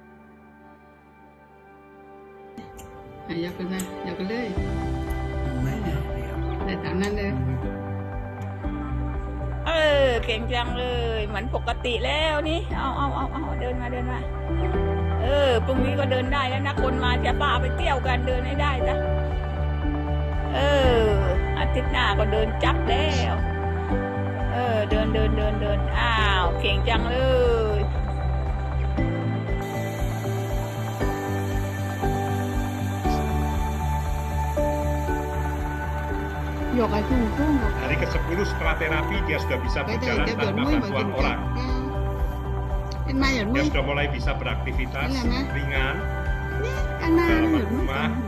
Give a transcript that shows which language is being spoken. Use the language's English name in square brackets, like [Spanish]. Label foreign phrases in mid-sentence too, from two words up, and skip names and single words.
[Thai] อยากกันเลยแต่ตามนั้นเลยเก่งจังเลยเหมือนปกติแล้วนี่เอาเดินมาพรุ่งนี้ก็เดินได้แล้วนะคนมาจะพาไปเที่ยวกันเดินให้ได้จ้ะอาทิตย์หน้าก็เดินจับแล้วเดินอ้าวเก่งจังเลย [Indonesian] Hari ke-10 setelah terapi dia sudah bisa berjalan tanpa bantuan orang. Dia sudah mulai bisa beraktivitas ringan dalam rumah.